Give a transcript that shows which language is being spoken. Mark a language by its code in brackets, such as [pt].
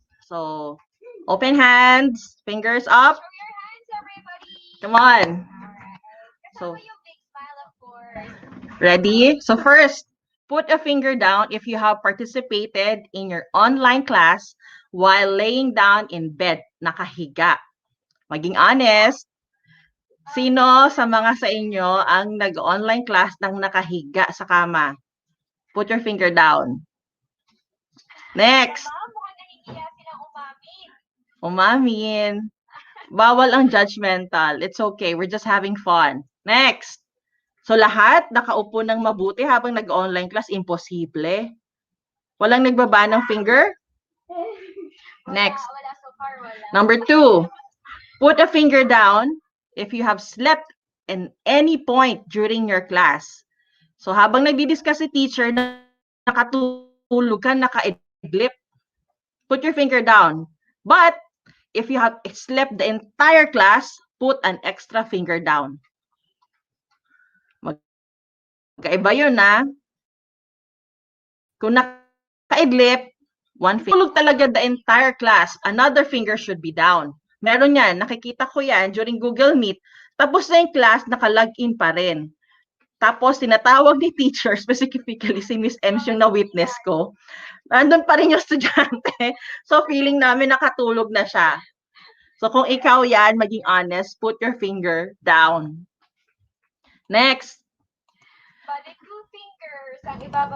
[en] So open hands, fingers up. Show your hands, everybody. Come on. [tl] Kasama So, [en] yung big smile, of course. ready? So first, put a finger down if you have participated in your online class while laying down in bed, [tl] nakahiga. Maging honest, sino sa mga sa inyo ang nag-online class ng nakahiga sa kama? [en] Put your finger down. Next. [tl] Ma'am, mukhang nahihiya silang umamin. Umamin. Bawal ang judgmental. [en] It's okay. We're just having fun. [tl] Next. So lahat nakaupo ng mabuti habang nag-online class, imposible. Walang nagbaba ng finger? [en] Next. [tl] Wala so far, wala. [en] Number 2. Put a finger down if you have slept in any point during your class. [tl] So habang nagdi-discuss si teacher, nakatulog ka, naka-idlip, [en] put your finger down. But if you have slept the entire class, put an extra finger down. [tl] Magkaiba yun na. Kung naka-idlip, [en] one finger. [tl] Tulog talaga [en] the entire class, another finger should be down. [tl] Meron yan, nakikita ko yan during Google Meet. Tapos na yung class, naka-login pa rin. Tapos, tinatawag ni teacher, specifically si Miss Ems yung na-witness ko. Nandun pa rin yung estudyante. So, feeling namin nakatulog na siya. So, kung ikaw yan, maging honest, [en] put your finger down. Next. [tl] Bali, 2 fingers ang ibababa.